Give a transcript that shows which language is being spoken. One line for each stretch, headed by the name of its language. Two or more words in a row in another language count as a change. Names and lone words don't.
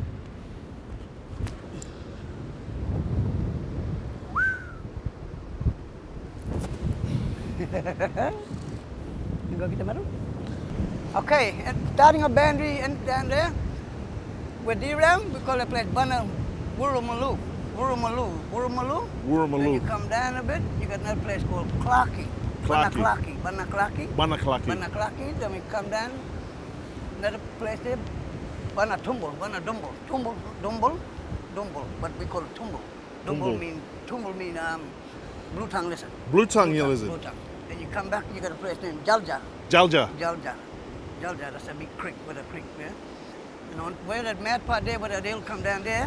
English: You go get the medal? Okay, and starting a boundary and down there, with D-Ram, we call the place Bana Wurumalu. Wurumalu. Then you Wurrumaloo, come down a bit, you got another place called Clarkie. Clarkie. Banaklaki. Banaklaki. Then we come down, another place there, Bana Tumble, Dumble, but we call it Tumble. Tumble. Tumble mean blue tongue lizard. Blue tongue lizard. Blue tongue. Then you come back, you got a place named Jalja. Jalja. That's a big creek with a creek there. You know, where that mad part there, where that hill come down there?